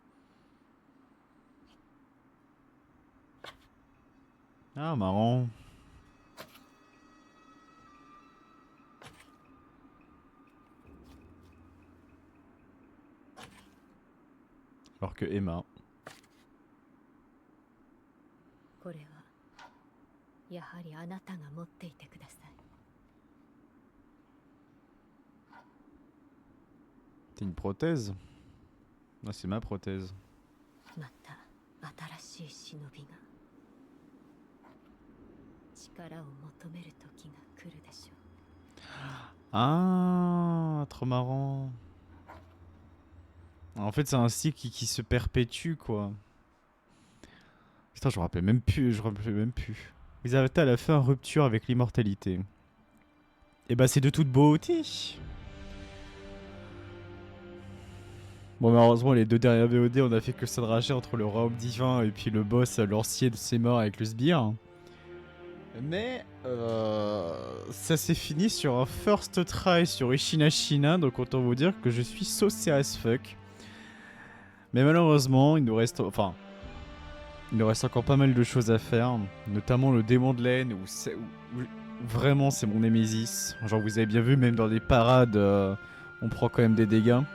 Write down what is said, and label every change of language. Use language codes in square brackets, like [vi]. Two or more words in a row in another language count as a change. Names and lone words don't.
[fr] Ah, marrant. Alors que Emma. [ja] これはやはりあなたが持っていてください [fr] T'es une prothèse? Ah, c'est ma prothèse. [ja] また新しい忍びが力を求める時が来るでしょう [fr] Ah, trop marrant. En fait, c'est un cycle qui se perpétue, quoi. Putain, je me rappelais même plus, Ils avaient à la fin rupture avec l'immortalité. Et bah, c'est de toute beauté. Bon, malheureusement, les 2 dernières VOD, on a fait que ça de rager entre le royaume divin et puis le boss, l'ancien de ses morts avec le sbire. Mais ça s'est fini sur un [en] first try [fr] sur Ishina Shina, donc autant vous dire que je suis saucé [en] as fuck. [fr] Mais malheureusement, il nous reste encore pas mal de choses à faire, notamment le démon de laine, où vraiment c'est mon némésis. Genre vous avez bien vu, même dans les parades, on prend quand même des dégâts.